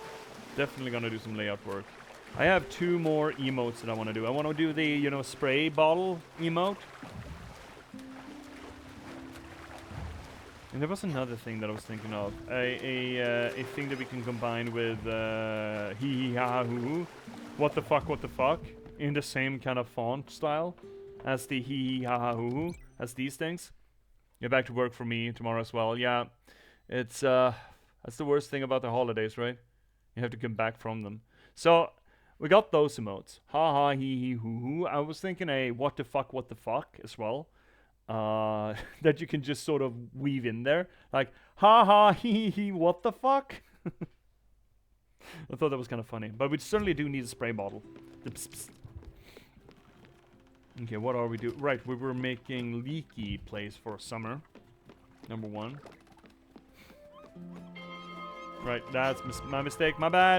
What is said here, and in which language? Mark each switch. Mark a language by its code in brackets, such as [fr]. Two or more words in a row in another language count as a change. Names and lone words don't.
[en] Definitely gonna do some layout work. I have 2 more emotes that I want to do. I want to do the, you know, spray bottle emote. And there was another thing that I was thinking of. A thing that we can combine with hee hee ha ha hoo hoo. What the fuck, in the same kind of font style as the hee hee ha ha hoo hoo, as these things. Get back to work for me tomorrow as well. Yeah, it's that's the worst thing about the holidays, right? You have to come back from them. So we got those emotes. Ha ha hee hee hoo hoo. I was thinking a what the fuck as well. That you can just sort of weave in there, like ha ha hee hee what the fuck. I thought that was kind of funny, but we certainly do need a spray bottle. The pss pss. Okay, what are we doing? Right, we were making leaky place for summer. Number 1. Right, that's my mistake. My bad.